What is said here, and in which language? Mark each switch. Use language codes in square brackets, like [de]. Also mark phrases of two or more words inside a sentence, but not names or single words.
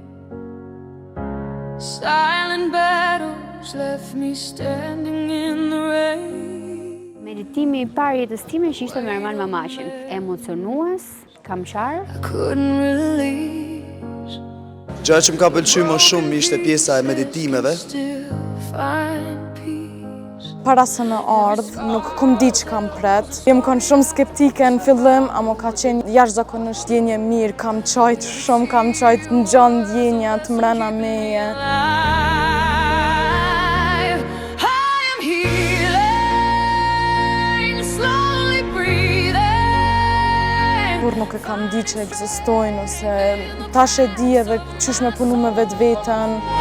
[en] Silent battles left me standing in the rain. [sq] Meditimi I parë jetës time që ishte me Erman Mamaqin. Emocionues, kamqar. [en] I couldn't release. [sq] Gjë që më ka pëlqyer më shumë ishte pjesa e meditimeve. [en] Still find peace. [sq] Para se në ardh, nuk kom di që kam pret. Jem kon shumë skeptike në fillim, ama ka qenë jashtëzakonisht ndjenje mirë. Kam qajt shumë, kam qajt në gjanë ndjenja të mrena meje. Kur nuk e kam di që ekzistojnë, ose tash e di edhe qysh me punu me vetë vetën.